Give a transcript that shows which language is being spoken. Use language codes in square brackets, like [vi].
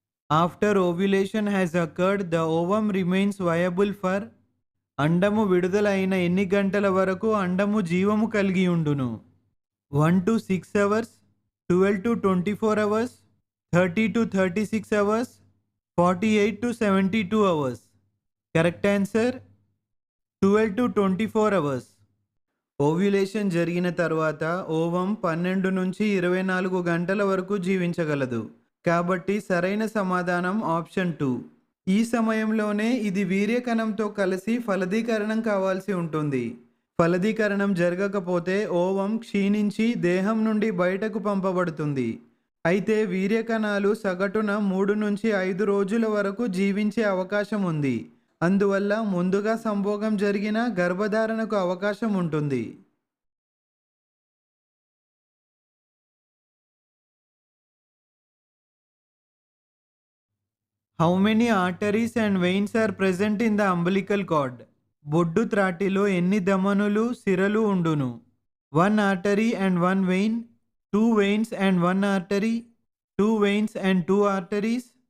[en] After ovulation has occurred, the ovum remains viable for. [te] అండము విడుదల అయిన ఎన్ని గంటల వరకు అండము జీవము కలిగి ఉండును? [en] 1 to 6 hours, 12 to 24 hours, 30 to 36 hours, 48 to 72 hours. Correct answer 12 to 24 hours. [te] Ovulation జరిగిన తర్వాత ఓవం 12 నుంచి 24 గంటల వరకు జీవించగలదు. కాబట్టి సరైన సమాధానం ఆప్షన్ 2. ఈ సమయంలోనే ఇది వీర్యకణంతో కలిసి ఫలదీకరణం కావాల్సి ఉంటుంది. ఫలదీకరణం జరగకపోతే ఓవం క్షీణించి దేహం నుండి బయటకు పంపబడుతుంది. అయితే వీర్యకణాలు సగటున 3 నుంచి 5 రోజుల వరకు జీవించే అవకాశం ఉంది. అందువల్ల ముందుగా సంభోగం జరిగిన గర్భధారణకు అవకాశం ఉంటుంది. [en] How many arteries and veins are present in the umbilical cord? [te] బొడ్డు త్రాటిలో ఎన్ని ధమనులు, సిరలు ఉండును? [en] 1 artery and 1 vein, 2 veins and 1 artery, 2 veins and 2 arteries,